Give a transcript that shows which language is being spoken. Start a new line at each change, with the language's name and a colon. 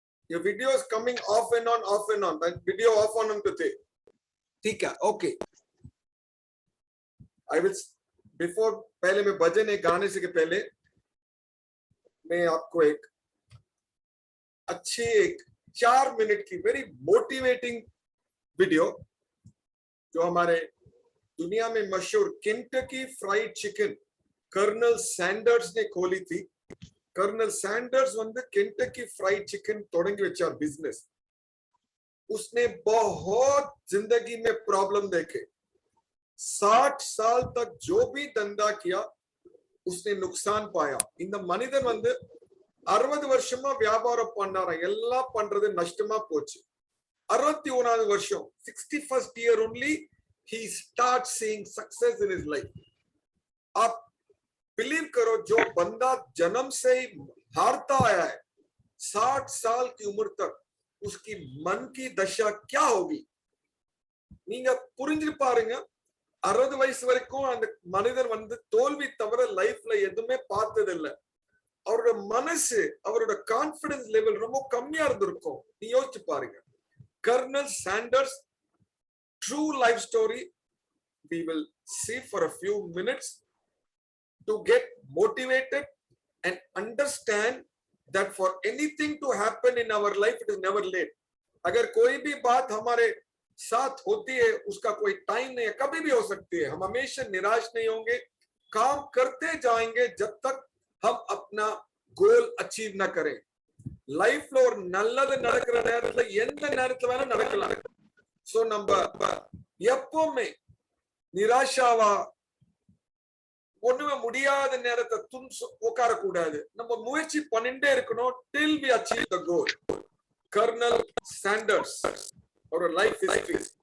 English: Your video is coming off and on, off and on. That video off on
Hindi: होते ठीक है
English: okay. I will before
Hindi: पहले मैं भजन एक गाने से के पहले मैं आपको एक अच्छी एक 4 मिनट की वेरी मोटिवेटिंग वीडियो जो हमारे दुनिया में मशहूर Kentucky fried chicken colonel Sanders ने खोली थी.
Tamil: कर्नल सैंडर्स வந்து केंटकी फ्राइड चिकन தொடங்கி வச்சார் बिजनेस.
Hindi: उसने बहुत जिंदगी में प्रॉब्लम देखे. 60 साल तक जो भी धंधा किया उसने नुकसान पाया.
Tamil: இந்த மனிதன் வந்து 60 வருஷமா வியாபாரம் பண்ணாரா, எல்லாம் பண்றது நஷ்டமா போச்சு. 61வது வருஷம்
English: 61st year only he starts seeing success in his life.
Hindi: आप बिलीव करो जो बंदा जन्म से ही हारता आया है 60 साल की उम्र तक उसकी मन की दशा क्या होगी
Tamil: நீங்க புரிஞ்சு பாருங்க. 60 வயசு வரைக்கும் அந்த மனிதர் வந்து தோல்வி தவிர லைஃப்ல எதுவுமே பார்த்தது இல்ல. அவரோட மனசு அவரோட கான்ஃபிடன்ஸ் லெவல் ரொம்ப கம்மியா இருந்திருக்கும். நீ யோசிச்சு பாருங்க.
English: Colonel Sanders true life story we will see for a few minutes to get motivated and understand that for anything to happen in our life it is never late.
Hindi: अगर कोई भी बात हमारे साथ होती है उसका कोई टाइम नहीं है, कभी भी हो सकती है. हम हमेशा निराश नहीं होंगे, काम करते जाएंगे जब तक हम अपना गोल अचीव ना करें.
Tamil: லைஃப்ல ஒரு நல்லது நடக்கிற நேரத்துல எந்த நேரத்துல வேணா நடக்கலாம். சோ நம்ம எப்பவுமே நிராஷாவா ஒண்ணுமே முடியாத நேரத்தை உட்கார கூடாது. நம்ம முயற்சி பண்ணிட்டே இருக்கணும்
English: till we achieve the goal.
Tamil: Kernel Sanders ஒரு லைஃப் ஹிஸ்டரி.